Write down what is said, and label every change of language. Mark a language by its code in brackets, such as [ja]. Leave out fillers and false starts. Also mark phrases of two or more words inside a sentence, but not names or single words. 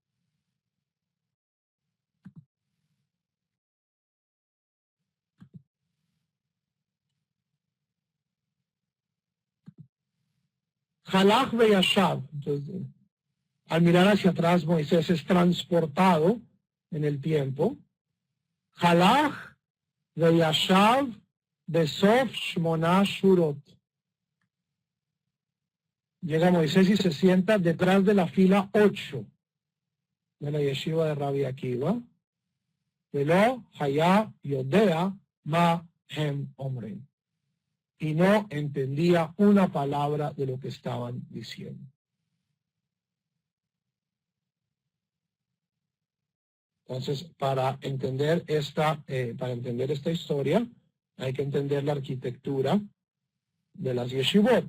[he] הלך וישב. [es] Entonces, al mirar hacia atrás, Moisés es transportado en el tiempo. [he] הלך וישב בסוף שמונה שורות. [es] Llega Moisés y se sienta detrás de la fila 8 de la yeshiva de Rabbi Akiva. [he] ולא היה יודע מה הם אומרים. [es] Y no entendía una palabra de lo que estaban diciendo. Entonces, para entender esta historia, hay que entender la arquitectura de las yeshivot.